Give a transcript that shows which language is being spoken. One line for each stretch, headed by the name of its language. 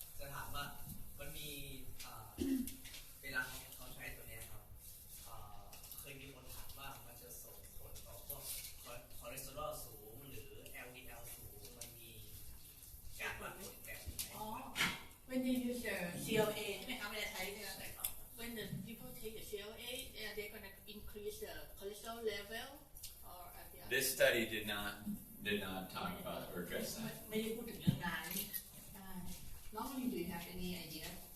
Thai: จะถามว่ามันมีเวลาเขาใช้ตัวนี้ครับเคยมีคนถามว่ามันจะส่งผลต่อพวกคอเลสเตอรอลสูงหรือ LDL สูงมันมีการวัดผลแบบไหน
English: When they use the CLA
Thai: ใช่ไหมคะเวลาใช้เนี่ย
English: When the people take the CLA, they're going to increase the cholesterol level or This study did not talk about or address that.
Thai: ไม่ได้พูดถึงเรื่องนั้นใช่
English: Normally, do you have any idea?